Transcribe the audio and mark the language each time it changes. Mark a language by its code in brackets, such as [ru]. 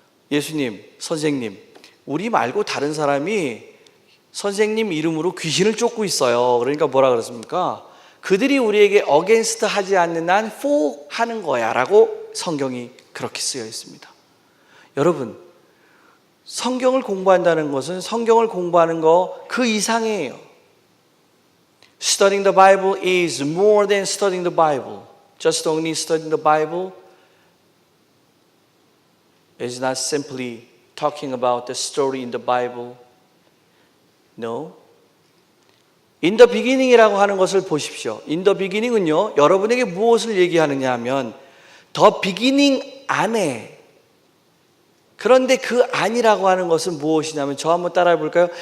[ko] 예수님, 선생님, 우리 말고 다른 사람이 선생님 이름으로 귀신을 쫓고 있어요. 그러니까 뭐라 그랬습니까? 그들이 우리에게 against 하지 않는 한 for 하는 거야 라고 성경이 그렇게 쓰여 있습니다. 여러분, 성경을 공부한다는 것은 성경을 공부하는 거 그 이상이에요. [en] Studying the Bible is more than studying the Bible. Just only studying the Bible is not simply talking about the story in the Bible. No. In the beginning [ko] 이라고 하는 것을 보십시오. In the beginning은요, 여러분에게 무엇을 얘기하느냐 하면 the beginning 안에, 그런데 그 안이라고 하는 것은 무엇이냐면 저 한번 따라해 볼까요?